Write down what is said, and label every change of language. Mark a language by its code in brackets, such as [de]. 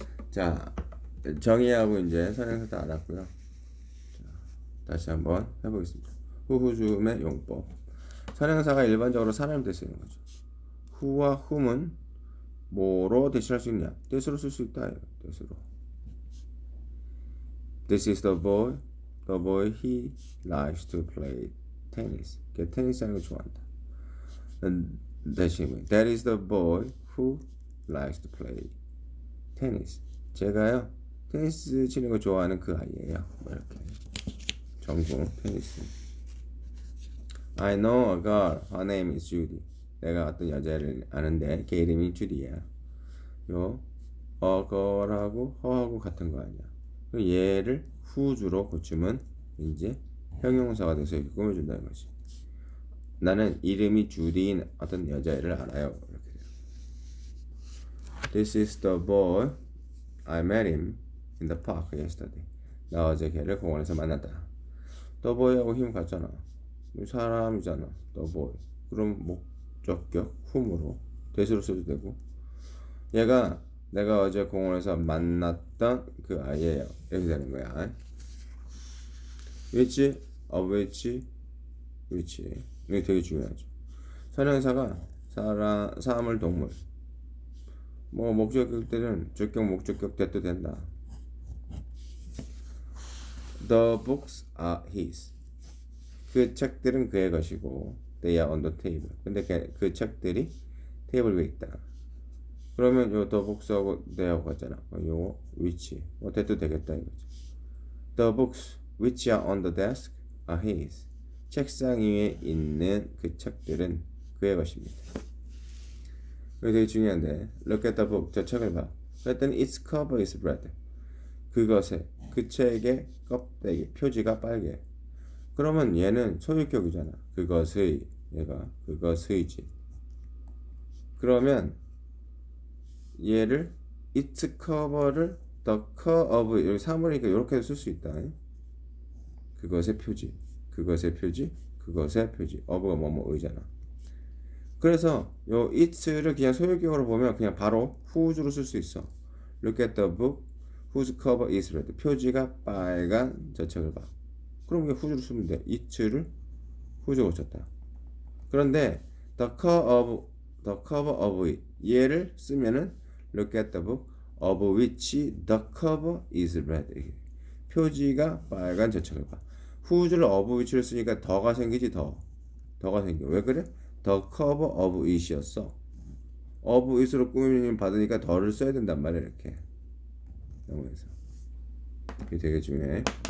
[ko] 자, 정의하고 이제 선행사 다 알았고요. 자, 다시 한번 해보겠습니다. 후후줌의 용법. 선행사가 일반적으로 사람을 대신하는 거죠. who와 whom은 뭐로 대신할 수 있냐? that으로 쓸 수 있다. that으로. [en] This is the boy. The boy he likes to play tennis. [ko] 걔 테니스 하는 거 좋아한다. [en] 대신 That is the boy who likes to play tennis. [ko] 제가요 테니스 치는 거 좋아하는 그 아이예요. 뭐 이렇게 전공 테니스. [en] I know a girl. Her name is Judy. [ko] 내가 어떤 여자를 아는데 걔 이름이 주디야. 요 a girl하고 her하고 같은 거 아니야. 얘를 who주로 고치면 이제 형용사가 돼서 이렇게 꾸며준다는 거지. 나는 이름이 주디인 어떤 여자애를 알아요. 이렇게. [en] This is the boy. I met him in the park yesterday. [ko] 나 어제 걔를 공원에서 만났다. The boy하고 힘 같잖아. [en] 사람이잖아. The boy. [ko] 그럼 목적격 whom으로 대수로 써도 되고. 얘가 내가 어제 공원에서 만났던 그 아이예요. 이렇게 되는 거야. which, of which, which. 이게 되게 중요하죠. 선행사가 사물, 동물. 뭐 목적격 때는 주격, 목적격 that도 된다. [en] The books are his. [ko] 그 책들은 그의 것이고 [en] they are on the table. [ko] 근데 그 책들이 테이블 위에 있다. 그러면 요 the books하고 they하고 같잖아. 요거 which 뭐 that도 되겠다 이거죠. [en] The books which are on the desk are his. [ko] 책상 위에 있는 그 책들은 그의 것입니다. 이게 되게 중요한데 [en] look at the book. [ko] 저 책을 봐. [en] 그랬더니 its cover is red. [ko] 그것의 그 책의 껍데기 표지가 빨개. 그러면 얘는 소유격이잖아. 그것의 얘가 그것의지. 그러면 얘를 its cover를 the cover of 여기 사물이니까 이렇게 쓸 수 있다. 그것의 표지, 그것의 표지, 그것의 표지. of가 뭐뭐의잖아. 그래서 요 it를 그냥 소유격으로 보면 그냥 바로 who's로 쓸 수 있어. [en] Look at the book whose cover is red. [ko] 표지가 빨간 저 책을 봐. 그럼 그냥 who's로 쓰면 돼. it를 who's로 고쳤다. [en] 그런데 the cover of it [ko] 얘를 쓰면은 [en] look at the book of which the cover is red. [ko] 표지가 빨간 저 책을 봐. who's를 of which를 쓰니까 더가 생기지 더가 생겨. 왜 그래? the cover of it이었어. of it으로 꾸미면 받으니까 더를 써야 된단 말이야 이렇게. 영어에서. 이게 되게 중요해.